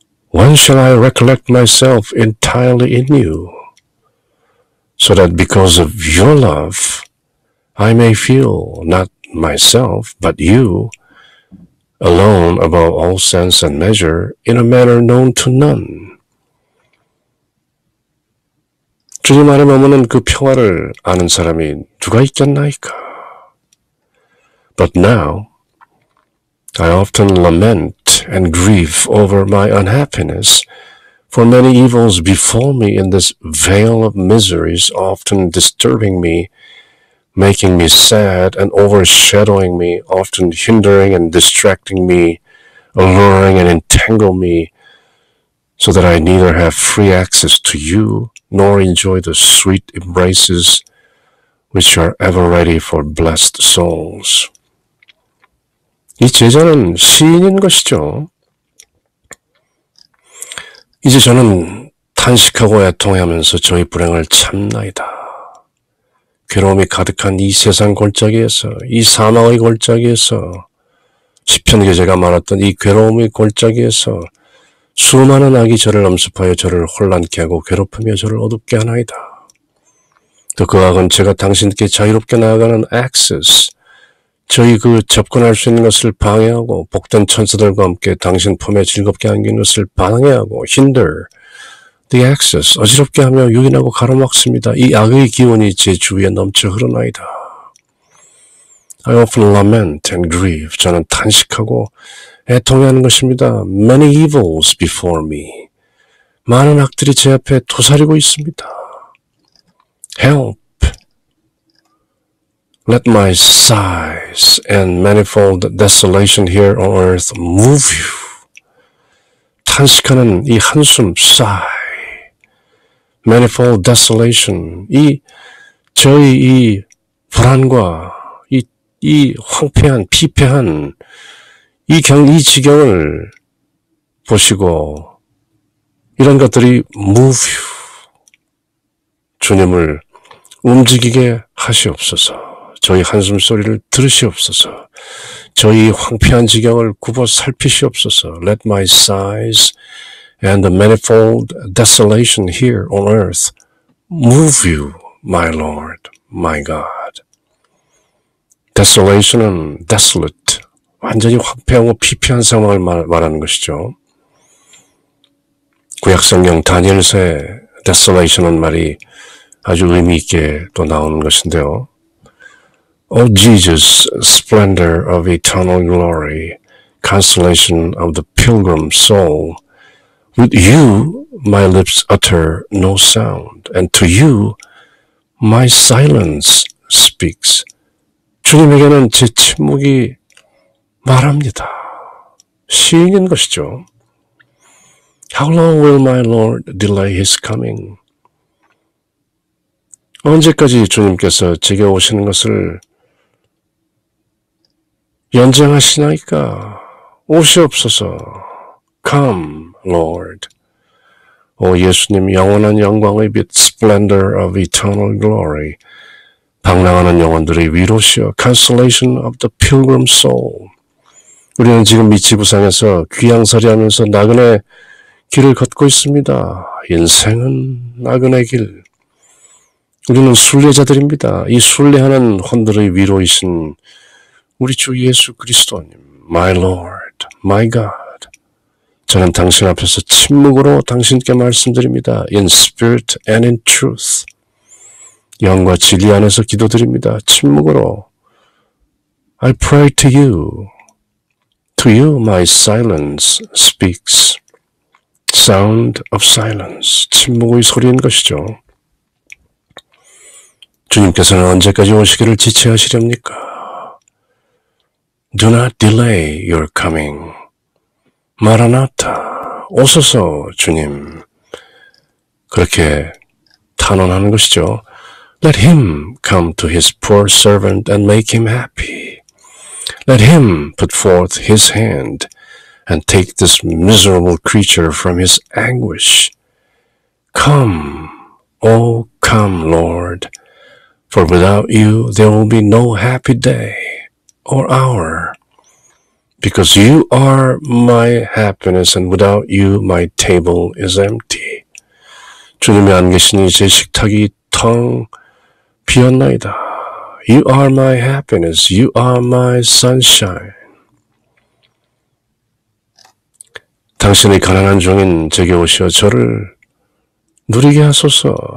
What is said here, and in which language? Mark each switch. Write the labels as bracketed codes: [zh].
[en] When shall I recollect myself entirely in you, so that because of your love, I may feel not myself, but you, alone above all sense and measure, in a manner known to none. [ko] 주님 안에 머무는 그 평화를 아는 사람이 누가 있겠나이까? [en] But now, I often lament and grieve over my unhappiness, for many evils befall me in this vale of miseries, often disturbing me, making me sad and overshadowing me, often hindering and distracting me, alluring and entangle me, so that I neither have free access to you, nor enjoy the sweet embraces which are ever ready for blessed souls. [ko] 이 제자는 시인인 것이죠. 이제 저는 탄식하고 애통하면서 저희 불행을 참나이다. 괴로움이 가득한 이 세상 골짜기에서, 이 사망의 골짜기에서, 시편 기자가 말했던 이 괴로움의 골짜기에서 수많은 악이 저를 엄습하여 저를 혼란케 하고 괴롭히며 저를 어둡게 하나이다. 또 그 악은 제가 당신께 자유롭게 나아가는 access, 저희 그 접근할 수 있는 것을 방해하고 복된 천사들과 함께 당신 품에 즐겁게 안기는 것을 방해하고 [en] hinder, the access, [ko] 어지럽게 하며 유인하고 가로막습니다. 이 악의 기운이 제 주위에 넘쳐 흐르나이다. [en] I often lament and grieve. [ko] 저는 탄식하고 애통해하는 것입니다. [en] Many evils before me. [ko] 많은 악들이 제 앞에 도사리고 있습니다. [en] Help. Let my sighs and manifold desolation here on earth move you. [ko] 탄식하는 이 한숨, [en] sigh. manifold desolation, [ko] 저희 이 불안과 이 황폐한, 피폐한 이 지경을 보시고 이런 것들이 [en] move you, [ko] 주님을 움직이게 하시옵소서. 저희 한숨소리를 들으시옵소서. 저희 황폐한 지경을 굽어 살피시옵소서. [en] Let my sighs and the manifold desolation here on earth move you, my Lord, my God. [ko] Desolation은 desolate, 완전히 황폐하고 피폐한 상황을 말하는 것이죠. 구약성경 다니엘서의 desolation은 말이 아주 의미 있게 또 나오는 것인데요. [en] O Jesus, splendor of eternal glory, consolation of the pilgrim soul, with you my lips utter no sound, and to you my silence speaks. [ko] 주님에게는 제 침묵이 말합니다. 시인인 것이죠. [en] How long will my Lord delay his coming? [ko] 언제까지 주님께서 제게 오시는 것을 연장하시나이까? 오시옵소서. [en] Come, Lord. [ko] 오 예수님, 영원한 영광의 빛, [en] splendor of eternal glory, [ko] 방랑하는 영혼들의 위로시여, [en] consolation of the pilgrim soul. [ko] 우리는 지금 미치부상에서 귀양살이하면서 나그네 길을 걷고 있습니다. 인생은 나그네 길. 우리는 순례자들입니다. 이 순례하는 혼들의 위로이신 우리 주 예수 그리스도님, [en] my Lord, my God. [ko] 저는 당신 앞에서 침묵으로 당신께 말씀드립니다. [en] In spirit and in truth. [ko] 영과 진리 안에서 기도드립니다. 침묵으로. [en] I pray to you. To you my silence speaks. Sound of silence. [ko] 침묵의 소리인 것이죠. 주님께서는 언제까지 오시기를 지체하시렵니까? [en] Do not delay your coming. [ko] 마라나타, 오소서 주님. 그렇게 탄원하는 것이죠. [en] Let him come to his poor servant and make him happy. Let him put forth his hand and take this miserable creature from his anguish. Come, oh come, Lord, for without you there will be no happy day or hour. Because you are my happiness and without you my table is empty. [ko] 주님이 안 계시니 제 식탁이 텅 비었나이다. [en] You are my happiness. You are my sunshine. [ko] 당신의 가난한 종인 제게 오시어 저를 누리게 하소서.